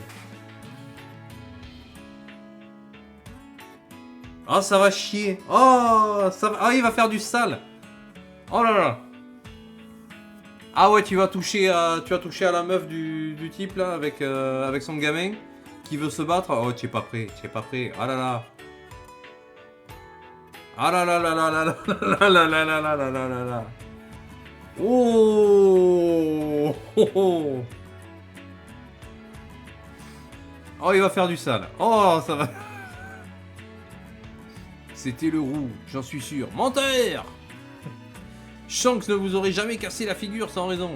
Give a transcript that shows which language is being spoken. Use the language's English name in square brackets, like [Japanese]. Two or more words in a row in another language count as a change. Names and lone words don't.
[French] Oh, ça va chier. Oh, ça va... Ah, il va faire du sale. Oh là là. Ah ouais, tu vas toucher à la meuf du type là avec son gamin qui veut se battre. Oh, tu es pas prêt, tu es pas prêt. Ah là là. Ah là là là là là là là là là là là là là là là. Oh, oh, oh. Oh, il va faire du sale. Oh, ça va. C'était le roux, j'en suis sûr. Menteur! Shanks ne vous aurait jamais cassé la figure sans raison.